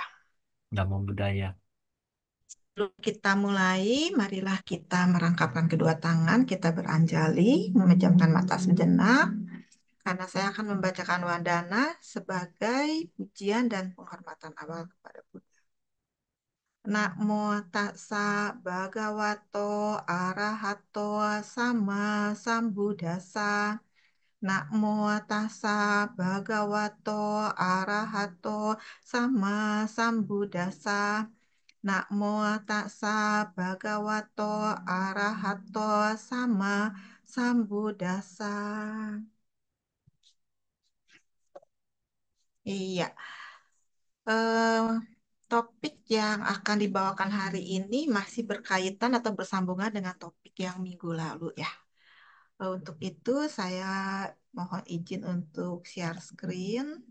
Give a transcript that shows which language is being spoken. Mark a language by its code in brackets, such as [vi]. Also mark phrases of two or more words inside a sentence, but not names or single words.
[pi] Namo Buddhaya. [id] Sebelum kita mulai, marilah kita merangkapkan kedua tangan, kita beranjali, memejamkan mata sejenak, karena saya akan membacakan wadana sebagai pujian dan penghormatan awal kepada Buddha. [pi] Namo tassa bhagavato arahato sama sambuddhassa. Namo tassa bhagavato arahato sama sambuddhassa. Namo tassa bhagavato arahato sama sambuddhassa. [id] Iya, eh, topik yang akan dibawakan hari ini masih berkaitan atau bersambungan dengan topik yang minggu lalu ya. Untuk itu saya mohon izin untuk [en] share screen.